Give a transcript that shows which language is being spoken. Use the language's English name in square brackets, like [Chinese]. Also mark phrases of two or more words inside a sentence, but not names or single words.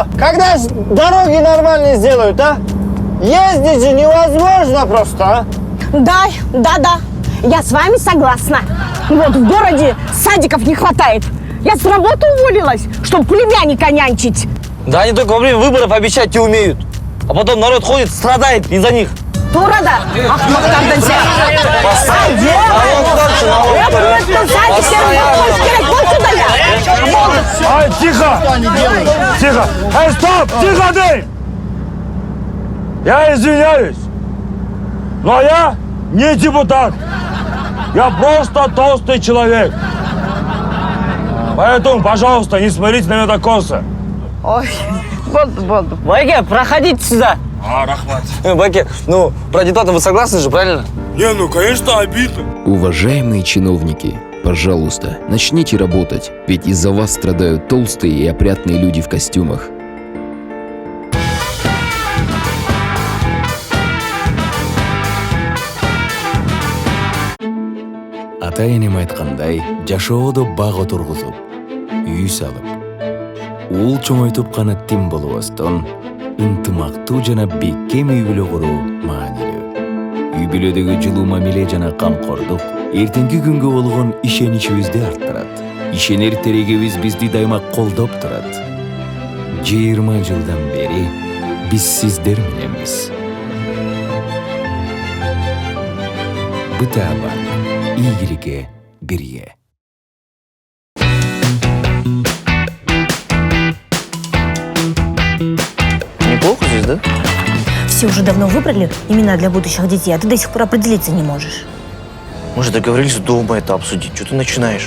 [Russian] Когда дороги нормальные сделают, а? Ездить же невозможно просто, а? Да. Я с вами согласна. Вот в городе садиков не хватает. Я с работы уволилась, чтобы племянника нянчить. Да они только во время выборов обещать не умеют. А потом народ ходит, страдает из-за них. [Kyrgyz] Тура да. Ахмактардан сен. [Russian] Я просто Ай, тихо! Тихо! Эй, стоп! Тихо ты! Я извиняюсь, но я не депутат. Я просто толстый человек. Поэтому, пожалуйста, не смотрите на меня так косо. [Kyrgyz] Ой, болды. [Russian] Байке, проходите сюда. Рахмат. Баке, ну, про депутата вы согласны же, правильно? Не, ну, конечно, обидно. Уважаемые чиновники, пожалуйста, начните работать, ведь из-за вас страдают толстые и опрятные люди в костюмах. [Kyrgyz] Ата-энем айткандай, жашоодо баг отургузуп, үй салып, уул чоңойтуп гана тим болбостон, ынтымактуу жана бекем үй бүлө куруу маанилүү. Үй бүлөдөгү жылуу мамиле жана камкордук эртеңки күнгө болгон ишеничибизди арттырат. Ишенер терегибиз бизди дайыма колдоп турат. 20 жылдан бери биз сиздер мененбиз. Бытаба, ийгиликке бирге. [Russian] Неплохо здесь, да? Все уже давно выбрали имена для будущих детей, а ты до сих пор определиться не можешь. Мы же договорились дома это обсудить. Что ты начинаешь?